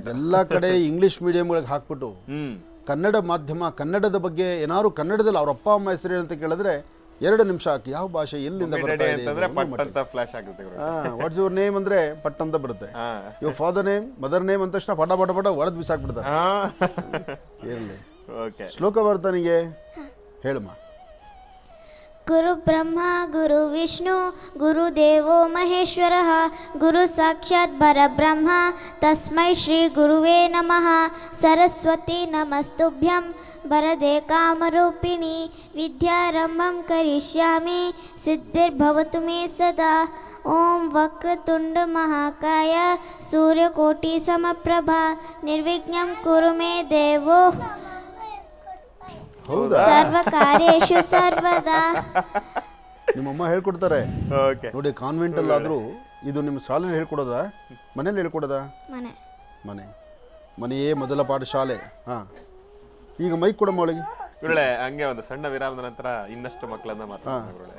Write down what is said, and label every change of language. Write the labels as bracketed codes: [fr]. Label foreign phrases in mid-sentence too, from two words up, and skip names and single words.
[kn] ಎಲ್ಲ ಕಡೆ [en] English mediumಗಳಿಗೆ [kn] ಹಾಕ್ಬಿಟ್ಟು ಕನ್ನಡ ಮಾಧ್ಯಮ, ಕನ್ನಡದ ಬಗ್ಗೆ ಏನಾದ್ರು ಕನ್ನಡದಲ್ಲಿ ಅವ್ರ ಅಪ್ಪ ಅಮ್ಮ ಹೆಸರು ಅಂತ ಕೇಳಿದ್ರೆ 2 ನಿಮಿಷ ಹಾಕಿ ಯಾವ ಭಾಷೆ ಎಲ್ಲಿಂದ ಬರ್ತಾ ಇದೆ ಅಂತಂದ್ರೆ ಪಟ್ ಅಂತ ಫ್ಲಾಶ್ ಆಗುತ್ತೆ ಗುರುಗಳೇ. [en] what's your name [kn] ಅಂದರೆ ಪಟ್ ಅಂತ ಬರುತ್ತೆ. [en] your father name mother name [kn] ಅಂದ ತಕ್ಷಣ ಪಟ ಪಟ ಪಟ ಒಡೆದು ಬಿಸಾಕ್ಬಿಡ್ತಾರೆ. ಇರಲಿ, ಓಕೆ. ಶ್ಲೋಕ ಬರ್ತಾನಿಗೆ ಹೇಳಮ್ಮ. [sa] ಗುರು ಬ್ರಹ್ಮ ಗುರು ವಿಷ್ಣು ಗುರುದೇವೋ ಮಹೇಶ್ವರಃ ಗುರು ಸಾಕ್ಷಾತ್ ಪರಬ್ರಹ್ಮ ತಸ್ಮೈ ಶ್ರೀ ಗುರುವೇ ನಮಃ. ಸರಸ್ವತಿ ನಮಸ್ತುಭ್ಯಂ ವರದೆ ಕಾಮರೂಪಿಣಿ ವಿದ್ಯಾರಂಭಂ ಕರಿಷ್ಯಾಮಿ ಸಿದ್ಧಿರ್ಭವತು ಮೇ ಸದಾ. ಓಂ ವಕ್ರತುಂಡ ಮಹಾಕಾಯ ಸೂರ್ಯಕೋಟಿ ಸಮಪ್ರಭಾ ನಿರ್ವಿಘ್ನಂ ಕುರು ಮೇ ದೇವೋ [kn] ಹೌದಾ? [sa] ಸರ್ವಕಾರ್ಯೇಷು ಸರ್ವದಾ. [kn] ನಿಮ್ಮಮ್ಮ ಹೇಳ್ಕೊಡ್ತಾರೆ ಓಕೆ. ನೋಡಿ. ಕಾನ್ವೆಂಟಲ್ಲಾದರೂ ಇದು ನಿಮ್ಮ ಶಾಲೆಯಲ್ಲಿ ಹೇಳ್ಕೊಡೋದಾ ಮನೇಲಿ ಹೇಳ್ಕೊಡೋದಾ? ಮನೆ ಮನೆಯೇ ಮೊದಲ ಪಾಠಶಾಲೆ. ಹಾಂ, ಈಗ ಮೈಕ್ ಕೊಡಮ್ಮ ಅವಳಿಗೆ. ಗುರುಗಳೇ, ಹಂಗೆ ಒಂದು ಸಣ್ಣ ವಿರಾಮದ ನಂತರ ಇನ್ನಷ್ಟು ಮಕ್ಕಳನ್ನ ಮಾತಾಡ್ತಾರೆ ಗುರುಗಳೇ.